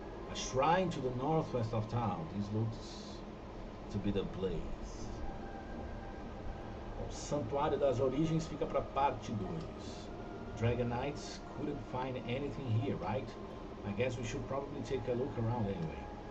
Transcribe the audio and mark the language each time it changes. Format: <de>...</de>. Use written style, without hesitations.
<en>A shrine to the northwest of town. This looks to be the place.</en> <pt>O Santuário das Origens fica para parte 2.</pt> <en>Dragon Knights couldn't find anything here, right? I guess we should probably take a look around anyway.</en>